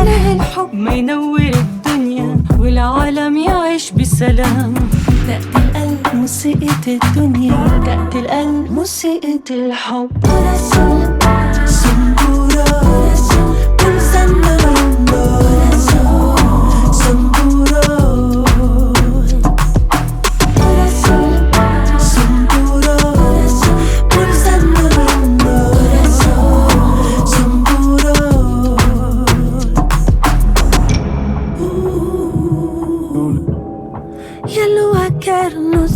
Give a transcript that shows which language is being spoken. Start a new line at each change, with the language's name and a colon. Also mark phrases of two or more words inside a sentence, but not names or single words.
Arabic: الحب ما ينور الدنيا والعالم يعيش بسلام. تأتي القلب موسيقى الدنيا، تأتي القلب موسيقى الحب.
Spanish: Corazón, son puro, pulsando el mundo. Son puro.
Portuguese: E a lua quer nos